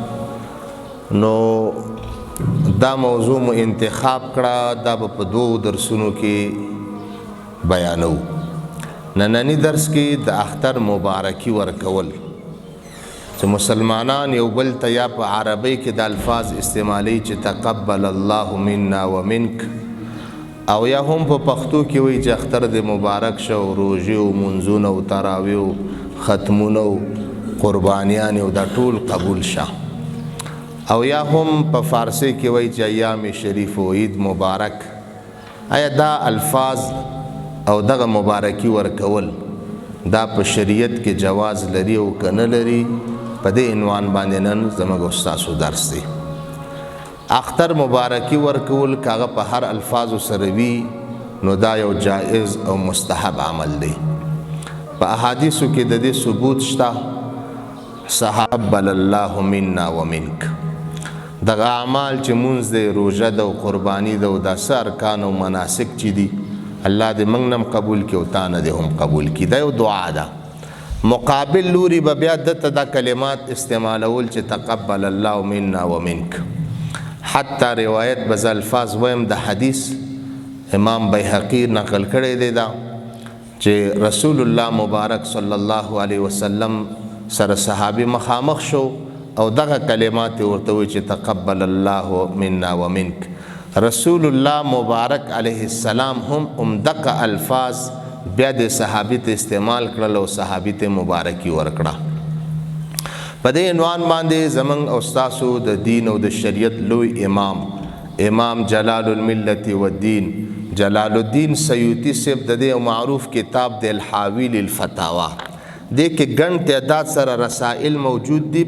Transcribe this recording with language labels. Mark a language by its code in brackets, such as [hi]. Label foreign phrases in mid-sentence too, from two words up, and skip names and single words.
[ps] نو دا موضوع مو انتخاب کړه، دا په دوو درسونو کې بیانو. نننی درس کې د اختر مبارکي ورکول چې مسلمانان یو بل ته یا په عربی کې د الفاظ استعمالی چې [ar] تقبل الله منا ومنک، [ps] او یا هم په پښتو کې وایي چې اختر د مبارک شو، روژې او منځونه او تراویح او ختمونه او قربانیان او دا ټول قبول شه، او یا هم په فارسی کې وایي چې [fa] ایام شریف [ps] او [fa] عید مبارک. [ps] آیا دا الفاظ او دغه مبارکي ورکول دا په شریعت کې جواز لري او که نه لري؟ په دې عنوان باندې نن زموږ استاسو درس دی. اختر مبارکی ورکول کاغه په هر الفاظو سره وی نو دا یو جائز او مستحب عمل دی. په احادیثو کې د دې ثبوت شته، [ar] تقبل الله منا ومنک. [ps] دغه اعمال چې مونږ دی، روژه ده او قربانی ده او داسې ارکان او مناسک چې دي، الله دې موږ نه قبول کړي او تا نه دې هم قبول کړي. دا یو دعا ده. مقابل لوري به بیا دته دا کلمات استعمالول چې [ar] تقبل الله منا ومنک. [ps] حتی روایت بز الفاظ ویم د حدیث امام بیهقی نقل کړی دی دا چې رسول الله مبارک [ar] صلی الله علیه وسلم [ps] سره صحابي مخامخ شو او دغه کلمات ورته وی چې [ar] تقبل الله منا ومنک. [ps] رسول الله مبارک [ar] علیه السلام [ps] هم دغه الفاظ بیا د صحابي ته استعمال کړل او صحابي ته مبارکي ورکړه. په دې عنوان باندې زمنګ او استاسو د دین او د شریعت لوی امام جلال الملت والدین جلال الدین سیوطی صاحب د دې معروف کتاب د الحاوی للفتاوا دې کې ګڼ تعداد سره رسائل موجود دي.